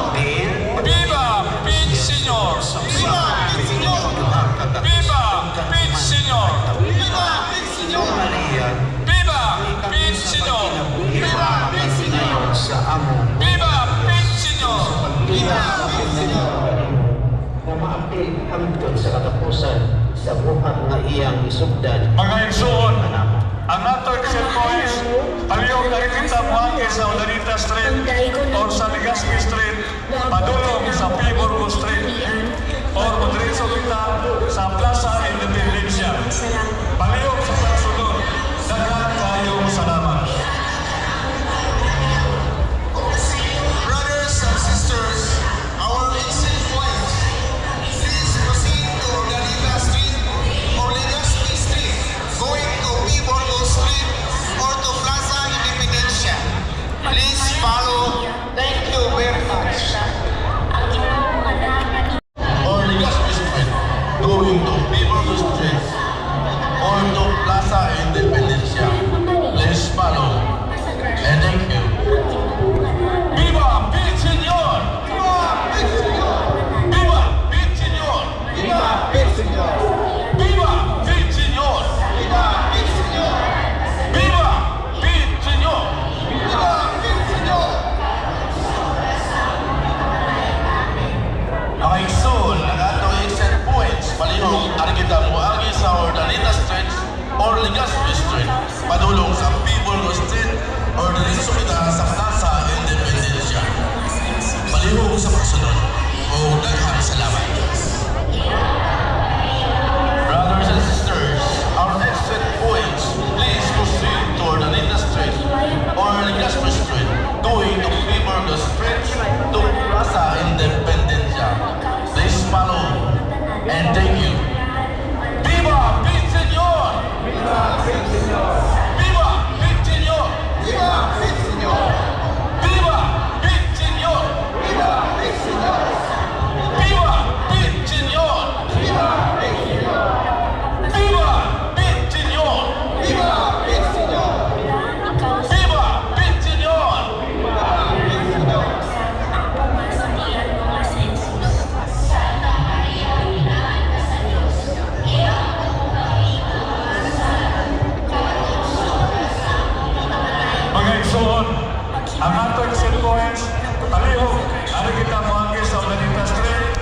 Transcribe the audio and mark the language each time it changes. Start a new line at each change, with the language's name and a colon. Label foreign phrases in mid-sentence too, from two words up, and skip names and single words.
Spanish: Viva Pichiñor! Viva Pichiñor! Viva Pichiñor! Viva Pichiñor! Viva Pichiñor! Viva Pichiñor! Viva Pichiñor! Viva Pichiñor!
Cebuano: na maapil hangtod sa katapusan sa buhat nga iyang isugdan. Mga igsoon, ang ato checkpoints, palihog na rin kita muhagi sa Ulanita Street o sa Legazpi Street, padulong sa Piburgo Street, o madiretso kita sa Plaza Independencia. Palihog sa pagsunod, daghan kayong salamat.
English: Brothers and sisters, our exit point. Please proceed to Ulanita Street or Legazpi Street, going to Piburgo Street or to Plaza Independencia. Please follow. Thank you very much. Or Legazpi Street, going to Piburgo Street or to Plaza Independencia. Please follow and thank you.
Spanish: Viva Pichiñor! Viva Pichiñor! Viva Pichiñor! Viva Pichiñor! Viva Pichiñor! Viva Pichiñor! Viva Pichiñor! Viva Pichiñor!
Cebuano: Mga igsoon, ang ato
English: exit points,
Cebuano: palihog, arigita muagi sa Ordanita Street or Legazpi Street, padulong sa Piburgo Street or diretso kita sa Plaza Independencia. Palihog sa pagsunod o daghang salamat.
English: Brothers and sisters, our exit points, please proceed to Ordanita Street or Legazpi Street, going to Piburgo Street to Plaza Independencia. Please follow and thank you.
Spanish: Viva Pichiñor! Viva Pichiñor! Viva Pichiñor! Viva Pichiñor! Viva Pichiñor! Viva Pichiñor! Viva Pichiñor! Viva Pichiñor! Viva Pichiñor! Viva Pichiñor! Viva Pichiñor!
Cebuano: Mga igsoon, ang ato
English: exit points,
Cebuano: palihog, ari kita muhagi sa Ulanita Street